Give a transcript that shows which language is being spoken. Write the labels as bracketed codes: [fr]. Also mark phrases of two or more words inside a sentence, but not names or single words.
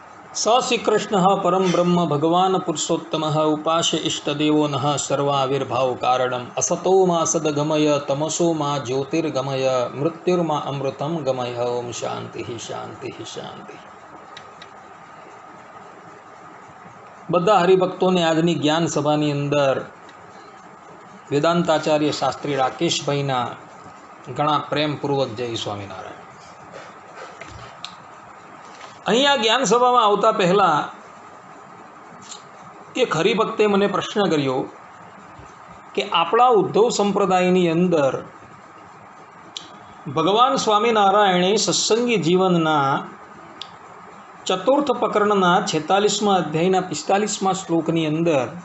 [sa] स श्रीकृष्ण परम ब्रह्म भगवान पुरुषोत्तम उपास्य इष्टदेवो नः सर्वाविर्भाव कारणम असतो मा सदगमय तमसो मा ज्योतिर्गमय मृत्युर्मा अमृतम गमय। ओम शांति शांति शांति। [gu] બધા હરિભક્તોને આજની જ્ઞાન સભાની અંદર વેદાંતાચાર્ય શાસ્ત્રી રાકેશભાઈના ઘણા પ્રેમપૂર્વક જય સ્વામિનારાયણ। અહીંયા જ્ઞાન સભામાં આવતા પહેલાં એક હરિભક્તે મને પ્રશ્ન કર્યો કે આપણા ઉદ્ધવ સંપ્રદાયની અંદર ભગવાન સ્વામિનારાયણે સત્સંગી જીવનના ચતુર્થ પ્રકરણના 46મા અધ્યાયના 45મા શ્લોકની અંદર